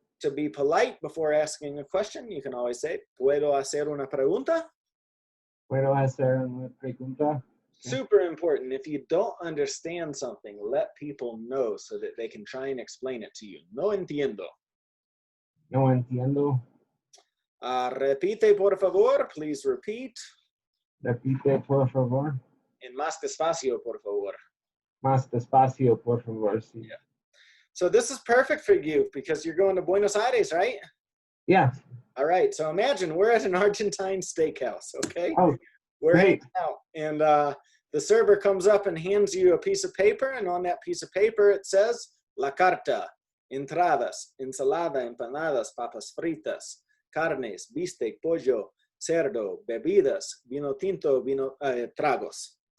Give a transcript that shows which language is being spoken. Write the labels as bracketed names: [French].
[English] To be polite before asking a question, you can always say [Spanish] ¿puedo hacer una pregunta? ¿Puedo hacer una pregunta? [English] Super important. If you don't understand something, let people know so that they can try and explain it to you. [Spanish] No entiendo. No entiendo. Repite, por favor. [English] Please repeat. [Spanish] Repite, por favor. En más despacio, por favor. Más despacio, por favor. Sí. [English] Yeah. So this is perfect for you because you're going to Buenos Aires, right? Yeah. All right. So imagine we're at an Argentine steakhouse, okay? Oh, we're great. hanging out, and the server comes up and hands you a piece of paper, and on that piece of paper it says [Spanish] La Carta, entradas, ensalada, empanadas, papas fritas, carnes, bistec, pollo, cerdo, bebidas, vino tinto, tragos.